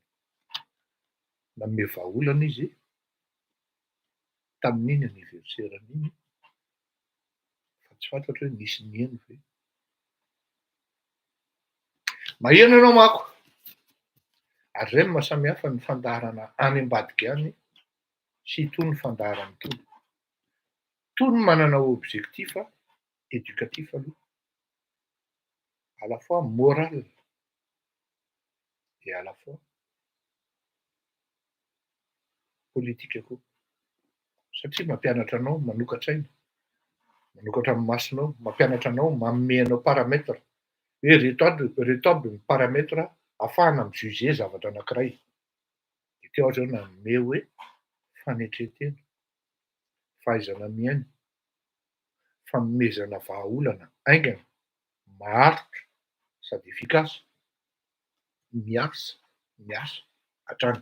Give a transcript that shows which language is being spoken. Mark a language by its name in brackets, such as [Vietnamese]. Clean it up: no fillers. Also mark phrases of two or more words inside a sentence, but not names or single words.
[Malagasy] Nanome vahaolana izy tamin'iny anniversaire-n'iny fa tsy fantatra hoe nisy nino ve. Maheno ianao manko, ary izay no mahasamihafa ny fandaharana any ambadika any sy itony fandaharana itony. Itony manana [French] objectif éducatif [Malagasy] aloha, [French] à la fois moral et à la fois politique koa. [Malagasy] Satria mampianatra anao manokatra aina, manokatra ny masonao, mampianatra anao, manome anao paramètre hoe reto aby ny paramètre ahafahana mijuger zavatra anankiray. Dia teo aho zao nanome hoe fanetretena, fahaizana miaina, fanomezana vahaolana aingana, maharitra sady efikasy, miasa hatrany.